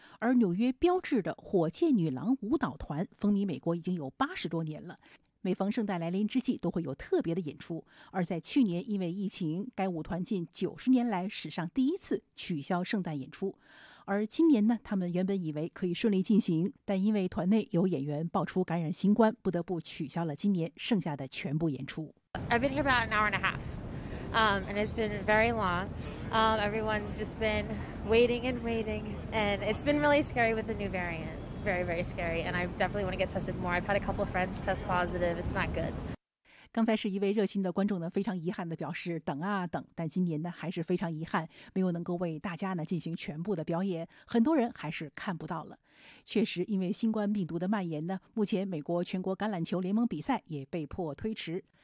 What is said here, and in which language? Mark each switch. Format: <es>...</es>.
<zh>而纽约标志的火箭女郎舞蹈团风靡美国已经有80多年了，每逢圣诞来临之际都会有特别的演出。而在去年，因为疫情，该舞团近90年来史上第一次取消圣诞演出。而今年呢，他们原本以为可以顺利进行，但因为团内有演员爆出感染新冠，不得不取消了今年剩下的全部演出。</zh> <en>I've been here about an hour and a half, and it's been very long. Everyone's just been waiting and waiting, and it's been really scary with the new variant. Very, very scary, and I definitely want to get tested more. I've had a couple of friends test positive. It's not good.</en> <zh>刚才是一位热心的观众呢，非常遗憾地表示等啊等，但今年呢还是非常遗憾，没有能够为大家呢进行全部的表演，很多人还是看不到了。确实，因为新冠病毒的蔓延呢，目前美国全国橄榄球联盟比赛也被迫推迟。</zh>